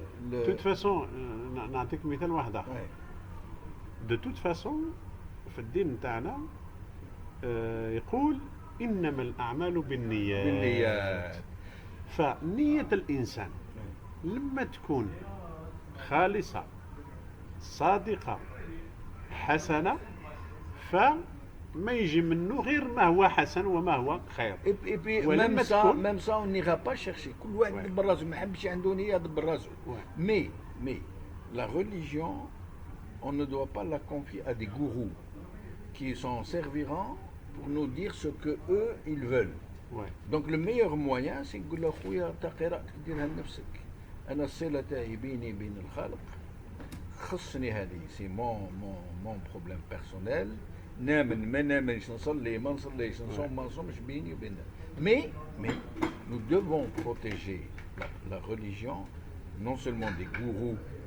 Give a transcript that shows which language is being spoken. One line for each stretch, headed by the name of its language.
French: De toute façon,
Arabic: نعطيك مثال واحد آخر. De toute façon في الدين تاعنا يقول إنما الأعمال بالنيات. فنية الإنسان لما تكون خالصة صادقة حسنة فما يجي منه غير ما هو حسن وما هو خير.
French: Et puis même ça on n'ira pas chercher.
Arabic: كل واحد يدبر راسه ما يحبش عنده نية يدبر راسه.
French: Mais la religion on ne doit pas la confier à des gourous qui s'en serviront pour nous dire ce que eux ils veulent. Donc le meilleur moyen c'est
Arabic: نقول له خويا تا قراءتك ديرها لنفسك. أنا الصلة تاعي بيني بين الخالق خصني هذه
French: سي مون بروبليم بيرسونيل
Arabic: نامن ما نامنش نصلي ما نصليش نصوم ما نصومش بيني وبين
French: mais nous devons protéger la religion non seulement des gourous